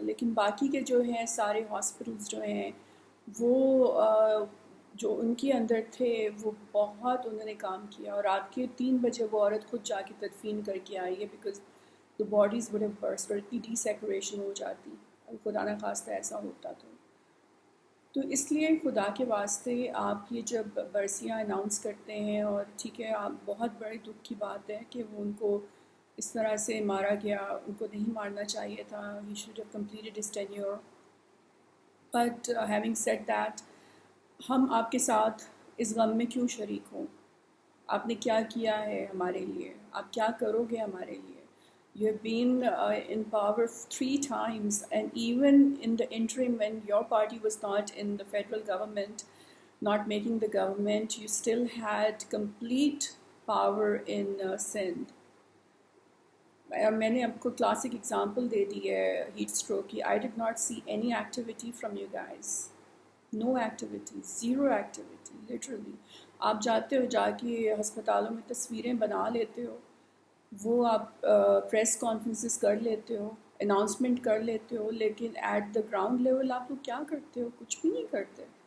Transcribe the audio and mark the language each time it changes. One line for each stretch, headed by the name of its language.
Urdu: لیکن باقی کے جو ہیں سارے ہاسپٹلز جو ہیں وہ جو ان کے اندر تھے وہ بہت انہوں نے کام کیا، اور رات کے 3 بجے وہ عورت خود جا کے تدفین کر کے آئی ہے
English: because the bodies would have burst
Urdu: اور اتنی ڈیسیکریشن ہو جاتی اور خدا نہ خواستہ ایسا ہوتا. تو اس لیے خدا کے واسطے آپ یہ جب برسیاں اناؤنس کرتے ہیں، اور ٹھیک ہے آپ بہت بڑے دکھ کی بات ہے کہ وہ ان کو اس طرح سے مارا گیا، ان کو نہیں مارنا چاہیے تھا،
English: he should have completed his tenure. But having said that،
Urdu: ہم آپ کے ساتھ اس غم میں کیوں شریک ہوں؟ آپ نے کیا کیا ہے ہمارے لیے؟
English: آپ کیا کرو گے ہمارے لیے؟ You have been in power 3 times, and even in the interim when your party was not in the federal government, not making the government, you still had complete power in Sindh.
Urdu: میں نے آپ کو classic example دے دی ہے heat stroke کی.
English: I did not see any activity from you guys, no activity, zero activity.
Urdu: Literally آپ جاتے ہو، جا کے ہسپتالوں میں تصویریں بنا لیتے ہو، وہ آپ پریس کانفرنسز کر لیتے ہو، اناؤنسمنٹ کر لیتے ہو، لیکن
English: at the ground level
Urdu: آپ لوگ کیا کرتے ہو؟ کچھ بھی نہیں کرتے.